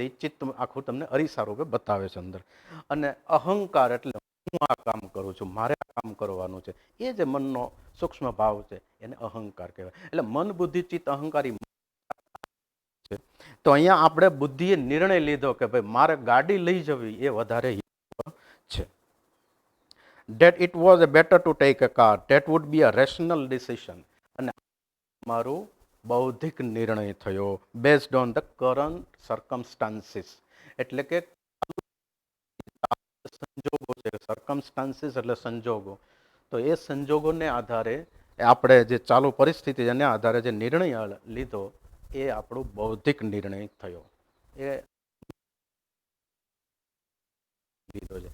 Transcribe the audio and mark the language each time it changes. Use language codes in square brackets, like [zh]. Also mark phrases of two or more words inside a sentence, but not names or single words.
[gu] એ ચિત્ત આખું તમને અરીસા રૂપે બતાવે છે અંદર. અને અહંકાર એટલે હું આ કામ કરું છું, મારે આ કામ કરવાનું છે, એ જે મનનો સૂક્ષ્મ ભાવ છે એને અહંકાર કહેવાય. એટલે મન, બુદ્ધિ, ચિત્ત, અહંકારી. તો અહીંયા આપણે બુદ્ધિએ નિર્ણય લીધો કે ભાઈ મારે ગાડી લઈ જવી એ વધારે છે. [en] that it was better to take a car, that would be a rational decision. [gu] અને મારું બૌદ્ધિક નિર્ણય થયો [en] based on the current circumstances. [gu] એટલે કે સંજોગો છે, circumstances એટલે સંજોગો. તો એ સંજોગોને આધારે આપણે જે ચાલુ પરિસ્થિતિ એને આધારે જે નિર્ણય લીધો એ આપણો બૌદ્ધિક નિર્ણય થયો. એ લીધો છે.